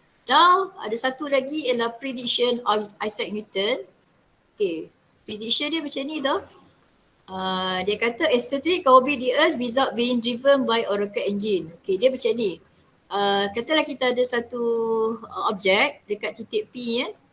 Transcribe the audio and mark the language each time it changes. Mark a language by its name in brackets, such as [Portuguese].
[Malay] Now ada satu lagi ialah prediction of Isaac Newton. Okay, prediction dia macam ni tau. Dia kata [English] a satellite can orbit the Earth without being driven by a rocket engine. [Malay] Okay, dia macam ni. Katalah kita ada satu objek dekat titik P ni kan.